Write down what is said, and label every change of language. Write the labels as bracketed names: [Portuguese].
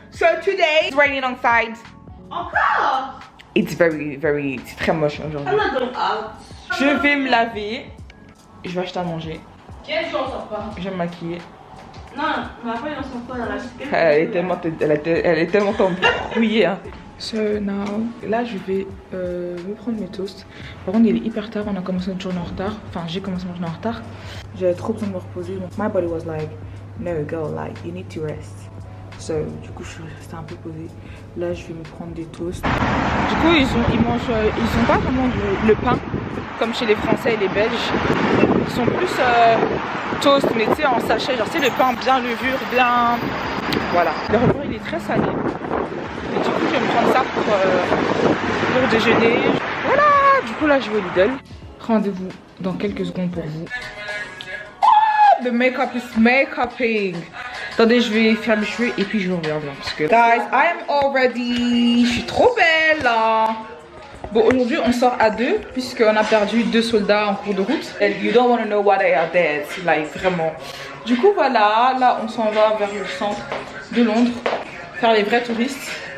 [English] So today it's raining outside. [French] Encore? [English] It's very, [French] c'est très moche aujourd'hui. [English] I'm not going out. [French] Je vais me laver. Je vais acheter à manger. Quel jour on sort pas? Je vais me maquiller. Non, mais après on sort pas dans la suite. Elle est tellement embrouillée. Hein. [English] So now, [French] là je vais me prendre mes toasts. Par contre il est hyper tard, on a commencé notre journée en retard. Enfin j'ai commencé ma journée en retard. J'avais trop besoin de me reposer. [English] Donc my body was like, no girl, like you need to rest. [French] So du coup je suis restée un peu posée. Là je vais me prendre des toasts. Du coup ils ont pas vraiment le pain comme chez les Français et les Belges. Ils sont plus toast mais tu sais en sachet, genre c'est le pain bien levure, bien... Voilà. Le repas il est très salé. Et du coup je vais me prendre ça pour déjeuner. Voilà. Du coup là je vais au Lidl. Rendez-vous dans quelques secondes pour vous. [English] Oh, the makeup is make-upping. [French] Attendez, je vais faire mes cheveux et puis je vous reviens parce que... [English] Guys, I am all ready. [French] Je suis trop belle là. Bon, aujourd'hui on sort à deux puisqu'on a perdu 2 soldats en cours de route. [English] And you don't want to know why they are dead, like [French] vraiment. Du coup voilà, là on s'en va vers le centre de Londres. faire les vrais touristes.